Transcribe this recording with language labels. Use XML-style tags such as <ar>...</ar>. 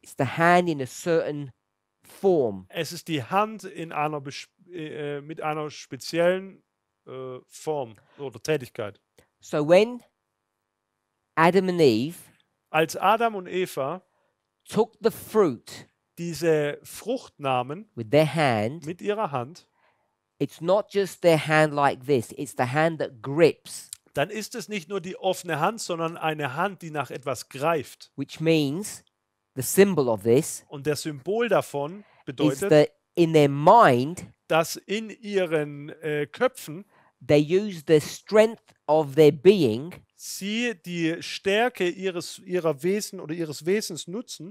<en>It's the hand in a certain form.</en> <de>Es ist die Hand mit einer speziellen Form oder Tätigkeit.</de> <en>So when Adam and Eve</en> <de>Als Adam und Eva</de> <en>took the fruit</en> <de>diese Frucht nahmen</de> <en>with their hand,</en> <de>mit ihrer Hand,</de> <en>it's not just their hand like this, it's the hand that grips,</en> <de>dann ist es nicht nur die offene Hand, sondern eine Hand, die nach etwas greift.</de> <en>which means the symbol of this</en> <de>Und das Symbol davon</de> <en>is</en> <de>bedeutet,</de> <en>that in their mind,</en> <de>dass in ihren Köpfen</de> <en>they use the strength of their being</en> <de>sie die Stärke ihrer Wesen oder ihres Wesens nutzen,</de>